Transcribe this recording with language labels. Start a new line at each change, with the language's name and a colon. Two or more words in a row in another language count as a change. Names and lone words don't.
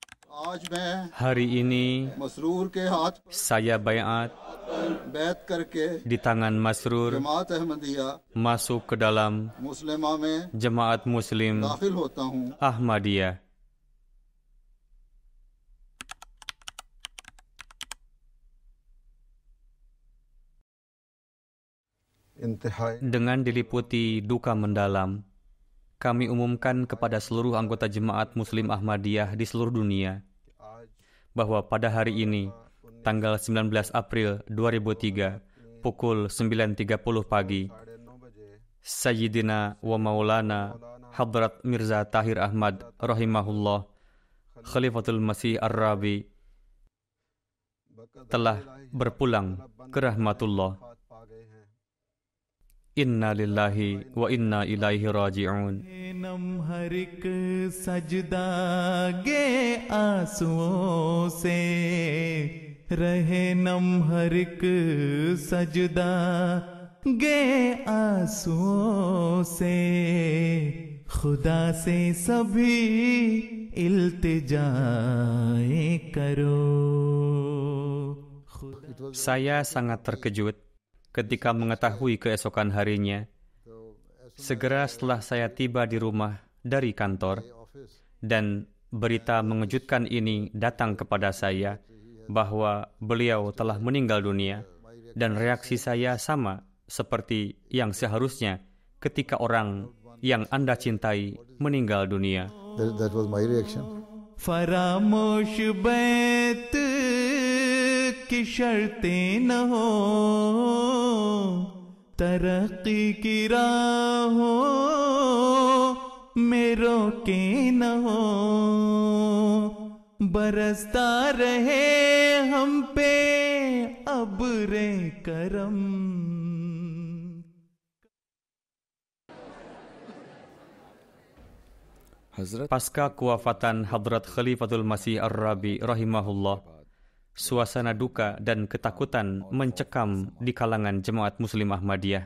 Hindi: आज मैं
Indonesian: Hari ini
Hindi: मसरूर के हाथ
Indonesian: saya bayat
Hindi: पर बैत करके
Indonesian: di tangan Masrur
Hindi: जमात अहमदिया
Indonesian: masuk ke dalam
Hindi: मुस्लिमा में
Indonesian: Jemaat Muslim
Hindi: दाखिल होता हूँ।
Indonesian: Ahmadiyah.
Hindi: इंतहाई
Indonesian: Dengan diliputi duka mendalam, kami umumkan kepada seluruh anggota Jemaat Muslim Ahmadiyah di seluruh dunia
Hindi: आज
Indonesian: bahwa pada hari ini, tanggal 19 April 2003, pukul 9.30 pagi,
Hindi: 9:30 बजे
Arabic: سيدنا ومولانا
Indonesian: Hadrat Mirza Tahir Ahmad rahimahullah Khalifatul Masih Ar-Rabi telah berpulang ke rahmatullah.
Hindi: बात पा गए हैं।
Arabic: إنا لله وإنا إليه راجعون.
Hindi: नम हर एक सजदा गे आंसुओं से रहे, नम हर एक सजदा गे आंसुओं से, खुदा से सभी इल्तिजाए करो।
Indonesian: Saya sangat terkejut ketika mengetahui keesokan harinya. Segera setelah saya tiba di rumah dari kantor dan berita mengejutkan ini datang kepada saya bahwa beliau telah meninggal dunia, dan reaksi saya sama seperti yang seharusnya ketika orang yang Anda cintai meninggal dunia.
English: That was my reaction.
Hindi: फरामोश बैत की शर्तें न हो, तरक्की की राहों में रोके न हो, बरसता रहे हम पे अब्रे करम।
Indonesian: Pasca kewafatan Hadrat Khalifatul Masih Ar-Rabi rahimahullah, suasana duka dan ketakutan mencekam di kalangan Jemaat Muslim Ahmadiyah.